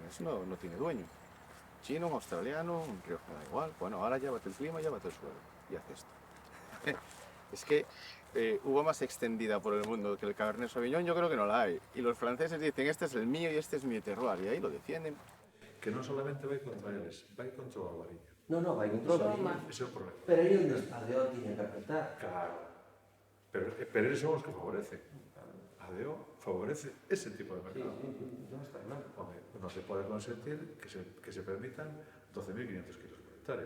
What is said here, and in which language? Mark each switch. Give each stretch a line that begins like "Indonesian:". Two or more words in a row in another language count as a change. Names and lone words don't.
Spanish: Eso no tiene dueño. Chino, un australiano, un rioja, da igual. Bueno, ahora llévate el clima, llévate el suelo. Y haz esto. Es que uva más extendida por el mundo que el Cabernet Sauvignon, yo creo que no la hay. Y los franceses dicen, este es el mío y este es mi terroir. Y ahí lo defienden.
Galician: Que non solamente vai contra eles, vai contra o albariño. No, vai contra o albariño. Ese é o problema. Pero aí onde a DO tiña que apretar. Claro. Pero eles son os que favorecen. A DO favorece ese tipo de mercado.
Spanish: No está mal.
Galician: Home, non se pode consentir que se permitan 12.500 kilos por hectárea.